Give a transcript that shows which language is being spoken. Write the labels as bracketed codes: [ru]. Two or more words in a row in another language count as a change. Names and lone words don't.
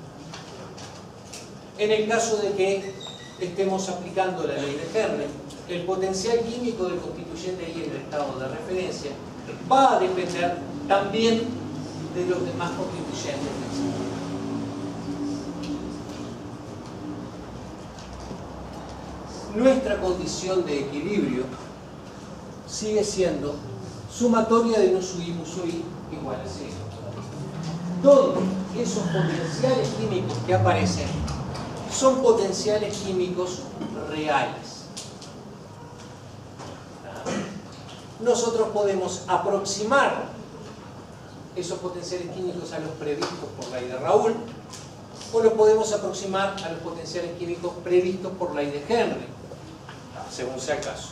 [es] En el caso de que estemos aplicando la ley de Henry, el potencial químico del constituyente I en el estado de referencia va a depender también de los demás constituyentes del sistema. Nuestra condición de equilibrio sigue siendo sumatoria de nu sub I mu sub I igual a 0. Todos esos potenciales químicos que aparecen son potenciales químicos reales. Nosotros podemos aproximar esos potenciales químicos a los previstos por la ley de Raoult, o los podemos aproximar a los potenciales químicos previstos por la ley de Henry, según sea el caso.